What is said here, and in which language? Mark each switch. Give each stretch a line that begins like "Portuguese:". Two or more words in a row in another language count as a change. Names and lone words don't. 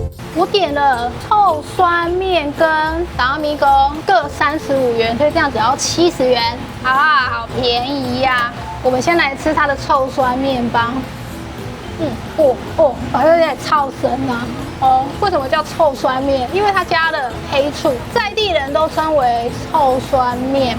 Chinese: 我點了臭酸麵跟達米糕各35元，所以這樣只要70元，啊，好便宜呀！我們先來吃它的臭酸麵吧。好像有點超神啊！哦，為什麼叫臭酸麵？因為它加了黑醋，在地人都稱為臭酸麵。